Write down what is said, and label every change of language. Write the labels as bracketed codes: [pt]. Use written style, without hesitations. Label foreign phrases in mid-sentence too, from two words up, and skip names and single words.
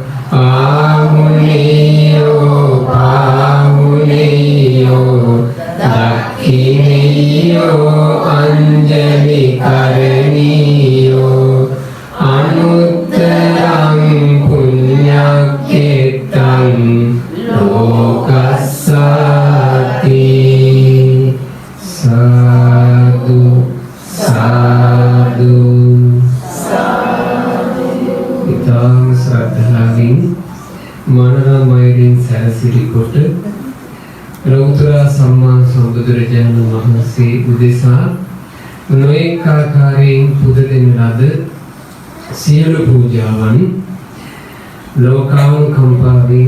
[pi] ආහුනේයෝ පාහුනේයෝ දක්ඛිනේයෝ අංජලි කරණීයෝ අනුත්තරං පුඤ්ඤක්ඛේතං ලෝකස්සාති [si] සාදු සාදු ඉතාම ශ්‍රද්ධාවෙන් මනරමයෙන් සැරසිලි කොට ලෞතර සම්මා සම්බුදුරජාණන් වහන්සේ උදෙසා නොඑක ආකාරයෙන් පුදදෙන ලද සියලු පූජාවන් ලෝකානුකම්පාවෙන්